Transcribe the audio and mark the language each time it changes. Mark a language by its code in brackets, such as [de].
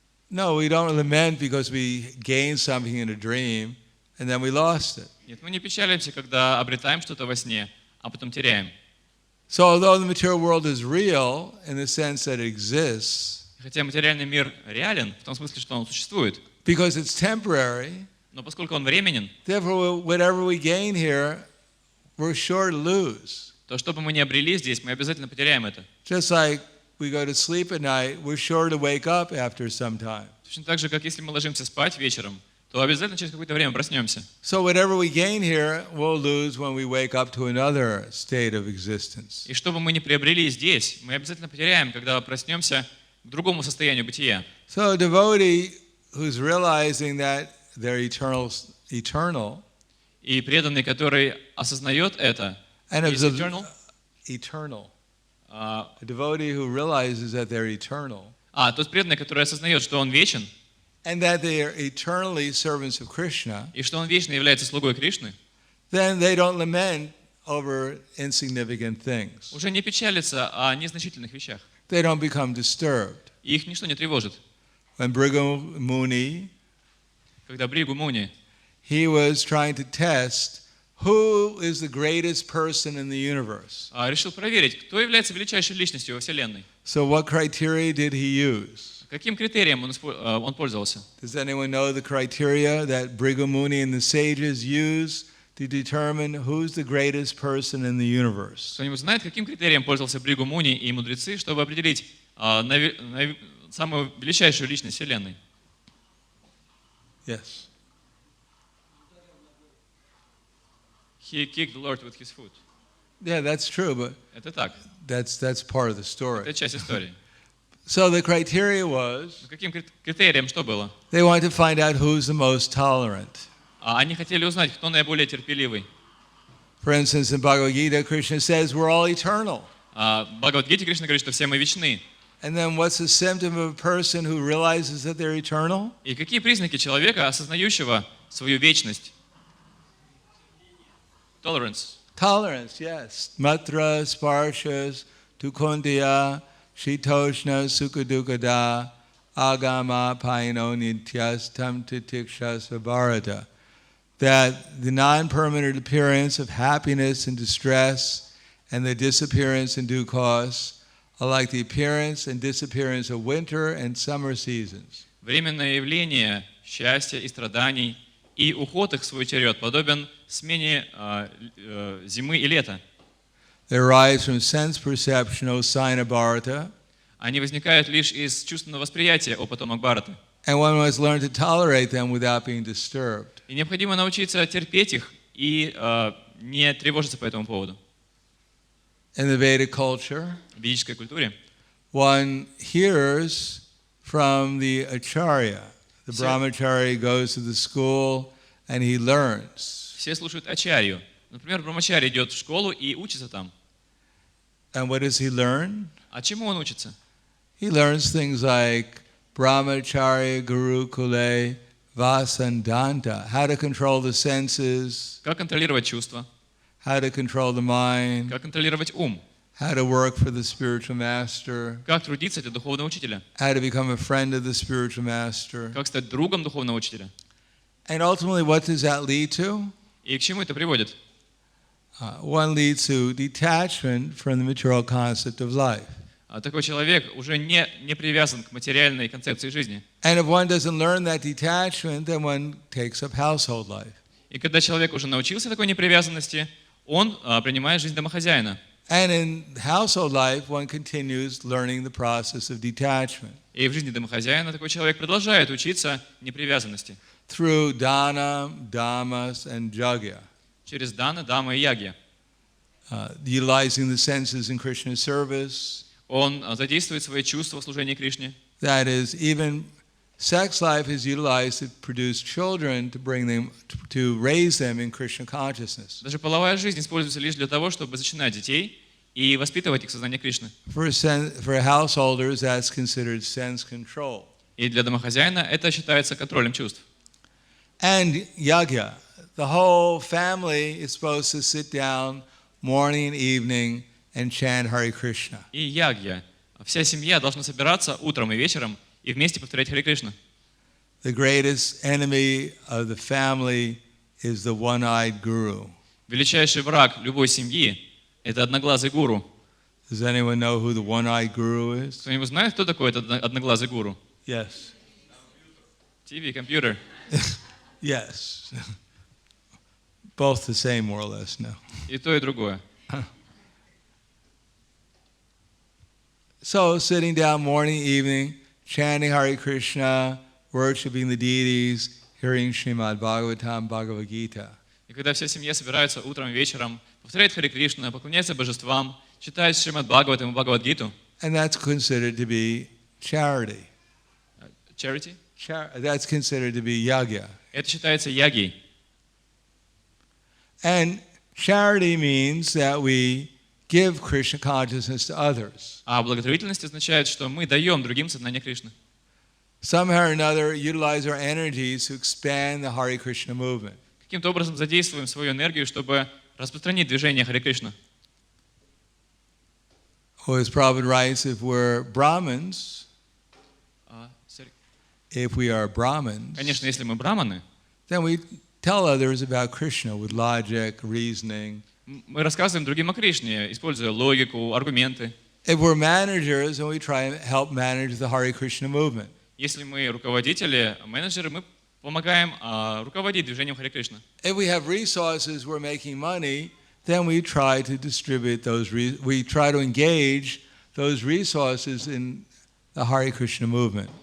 [en] No, we don't lament because we gained something in a dream and then we lost it. [ru] Нет, мы не печалимся, когда обретаем что-то во сне, а потом теряем. [en] So although the material world is real in the sense that it exists, [ru] Хотя материальный мир реален, в том смысле, что он существует, [en] because it's temporary, [ru] но поскольку он временен, [en] therefore whatever we gain here, we're sure to lose. [ru] то что бы мы ни обрели здесь, мы обязательно потеряем это. [en] Just like we go to sleep at night, we're sure to wake up after some time. [ru] Точно так же, как если мы ложимся спать вечером, то обязательно через какое-то время проснемся. [en] So whatever we gain here, we'll lose when we wake up to another state of existence. [ru] И что бы мы ни приобрели здесь, мы обязательно потеряем, когда проснемся к другому состоянию бытия. [en] So a devotee who's realizing that they're eternal, [ru] И преданный, который осознает это, [en] and is eternal. A devotee who realizes that they're eternal, [ru] тот преданный, который осознает, что он вечен, [en] and that they are eternally servants of Krishna, [ru] и что он вечно является слугой Кришны, [en] then they don't lament over insignificant things. [ru] уже не печалится о незначительных вещах. [en] They don't become disturbed. [ru] И их ничто не тревожит. [en] When Bhrigu Muni, [ru] Когда Бригу Муни, [en] he was trying to test who is the greatest person in the universe. [ru] решил проверить, кто является величайшей личностью во Вселенной. [en] So what criteria did he use? [ru] Каким критерием он пользовался? [en] Does anyone know the criteria that Bhrigu Muni and the sages use to determine who's the greatest person in the universe? [ru] Кто-нибудь знает, каким критерием пользовался Бригу Муни и мудрецы, чтобы определить самую величайшую личность Вселенной? [en] Yes. He kicked the Lord with his foot. Yeah, that's true, but [ru] Это так. [en] that's part of the story. [ru] Это часть истории. [en] So the criteria was [ru] Каким критерием что было? [en] they wanted to find out who's the most tolerant. [ru] Они хотели узнать, кто наиболее терпеливый. [en] For instance, in Bhagavad Gita, Krishna says we're all eternal. [ru] В Бхагавад-гите Кришна говорит, что все мы вечны. [en] And then what's the symptom of a person who realizes that they're eternal? [ru] И какие признаки человека, осознающего свою вечность? [en] Tolerance. Tolerance, yes. [sa] Matra, sparshas, tukundya, shitoshna, sukadukada, agama, paino, nityas, tam titikshas, vabharata. [en] That the non-permanent appearance of happiness and distress and the disappearance in due course are like the appearance and disappearance of winter and summer seasons. [ru] Временное явление счастья и страданий и уход их в свой черед подобен смене зимы и лета. [en] They arise from sense perception, O sign of Bharata. [ru] Они возникают лишь из чувственного восприятия, о потомок Бхараты. [en] And one must learn to tolerate them without being disturbed. [ru] И необходимо научиться терпеть их и не тревожиться по этому поводу. [en] In the Vedic culture, [ru] В ведической культуре [en] one hears from the acharya. The brahmachari goes to the school and he learns. [ru] все слушают ачарью. Например, брамачари идет в школу и учится там. [en] And what does he learn? [ru] А чему он учится? [en] He learns things like [sa] brahmacharya gurukule vasandanta, [en] how to control the senses, [ru] Как контролировать чувства, [en] how to control the mind, [ru] как контролировать ум, [en] how to work for the spiritual master, [ru] как трудиться для духовного учителя, [en] how to become a friend of the spiritual master. [ru] как стать другом духовного учителя. [en] And ultimately, what does that lead to? [ru] И к чему это приводит? [en] One leads to detachment from the material concept of life. [ru] такой человек уже не привязан к материальной концепции жизни. [en] And if one doesn't learn that detachment, then one takes up household life. [ru] И когда человек уже научился такой непривязанности, он принимает жизнь домохозяина. [en] And in household life, one continues learning the process of detachment. [ru] И в жизни домохозяина такой человек продолжает учиться непривязанности. [en] Through dana, dhammas, and yajna. [ru] Через дана, дама и ягья. [en] Utilizing the senses in Krishna's service. [ru] Он задействует свои чувства в служении Кришне. [en] That is, even sex life is utilized to produce children, to bring them, to raise them in Krishna consciousness. [ru] Даже половая жизнь используется лишь для того, чтобы зачинать детей и воспитывать их в сознании Кришны. [en] For householders, that's considered sense control. [ru] И для домохозяина это считается контролем чувств. [en] And yajna, the whole family is supposed to sit down morning and evening and chant Hare Krishna. [ru] И ягья. Вся семья должна собираться утром и вечером и вместе повторять Харе Кришна. [en] The greatest enemy of the family is the one-eyed guru. [ru] Величайший враг любой семьи – это одноглазый гуру. [en] Does anyone know who the one-eyed guru is? [ru] Кто-нибудь знает, кто такой этот одноглазый гуру? [en] Yes. [ru] TV, компьютер. [en] Yes. Both the same, more or less, no. [ru] И то, и другое. [en] So, sitting down morning, evening, chanting Hare Krishna, worshiping the deities, hearing Srimad Bhagavatam, Bhagavad Gita. [ru] И когда вся семья собирается утром и вечером, повторяет Харе Кришна, поклоняется божествам, читает Шримад Бхагаватам и Бхагавад-гиту. [en] And that's considered to be charity. Charity? That's considered to be yajna. [ru] Это считается ягьей. [en] And charity means that we give Krishna consciousness to others. [ru] А благотворительность означает, что мы даем другим сознание Кришны. [en] Somehow or another, utilize our energies to expand the Hare Krishna movement. [ru] Каким-то образом задействуем свою энергию, чтобы распространить движение Харе Кришна. [en] Or as Prabhupada writes, if we're Brahmins, [ru] Конечно, если мы браманы, [en] then we tell others about Krishna with logic, reasoning. [ru] Мы рассказываем другим о Кришне, используя логику, аргументы. [en] If we're managers, then we try and help manage the Hare Krishna movement. [ru] Если мы руководители, менеджеры, мы помогаем руководить движением Харе Кришна. [en] If we have resources, we're making money, then we try to distribute those. We try to engage those resources in the Hare Krishna movement.